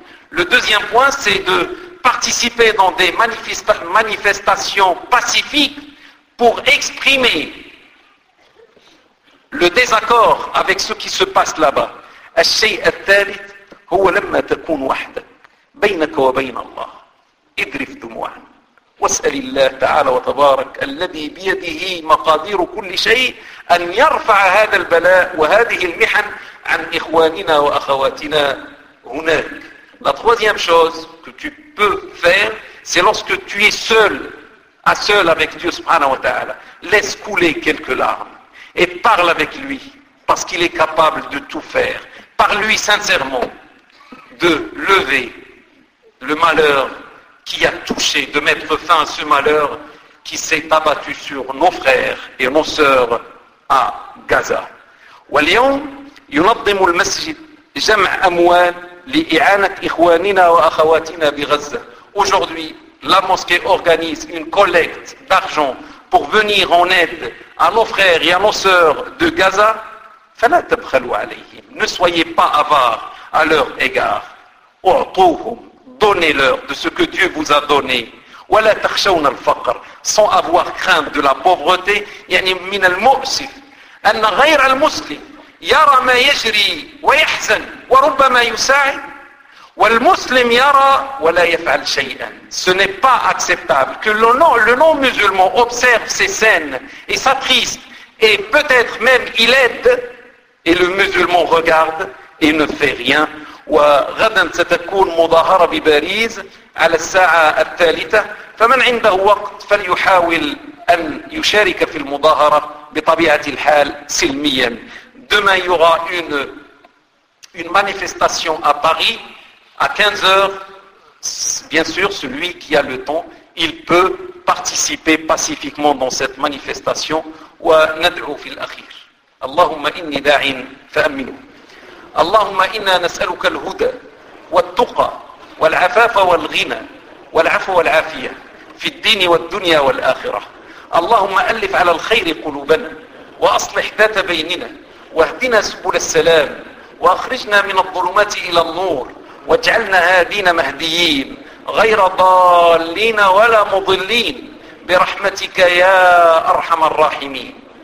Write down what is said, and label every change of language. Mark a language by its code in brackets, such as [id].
[fr] Le deuxième point, c'est de participer dans des manifestations pacifiques pour exprimer le désaccord avec ce qui se passe là-bas. [ar] الشيء الثالث هو لما تكون وحدك بينك وبين الله ادرف دموعا واسأل الله تعالى وتبارك الذي بيده مقادير كل شيء أن يرفع هذا البلاء وهذه المحن عن إخواننا وأخواتنا هناك. [fr] La troisième chose que tu peux faire, c'est lorsque tu es seul, à seul avec Dieu [ar] subhanahu wa ta'ala, [fr] laisse couler quelques larmes et parle avec lui, parce qu'il est capable de tout faire. Par lui sincèrement, de lever le malheur qui a touché de mettre fin à ce malheur qui s'est abattu sur nos frères et nos sœurs à Gaza. [ar] واليوم ينظم المسجد جمع أموال لإعانة إخواننا وأخواتنا بغزة. [fr] Aujourd'hui, la mosquée organise une collecte d'argent pour venir en aide à nos frères et à nos sœurs de Gaza. [ar] فلا تبخلوا عليهم. [fr] Ne soyez pas avares à leur égard. [ar] أعطوهم. [fr] Donnez-leur de ce que Dieu vous a donné. [ar] ولا تخشون الفقر. [fr] Sans avoir crainte de la pauvreté. [ar] يعني من المؤسف. أن غير المسلم يرى ما يجري ويحزن وربما يساعد والمسلم يرى ولا يفعل شيئا. [fr] Ce n'est pas acceptable que le non-musulman observe ces scènes et s'attriste et peut-être même il aide et le musulman regarde et ne fait rien. [ar] وغدا ستكون مظاهرة بباريس على الساعة الثالثة فمن عنده وقت فليحاول أن يشارك في المظاهرة بطبيعة الحال سلميا. [fr] Demain il y aura une manifestation à Paris à 15h. Bien sûr, celui qui a le temps, il peut participer pacifiquement dans cette manifestation. [ar] وندعو في الأخير. اللهم إني داع فأمنه. اللهم إنا نسألك الهدى والتقى والعفاف والغنى والعفو والعافية في الدين والدنيا والآخرة. اللهم ألف على الخير قلوبنا وأصلح ذات بيننا واهدنا سبل السلام وأخرجنا من الظلمات إلى النور واجعلنا هادين مهديين غير ضالين ولا مضلين برحمتك يا أرحم الراحمين.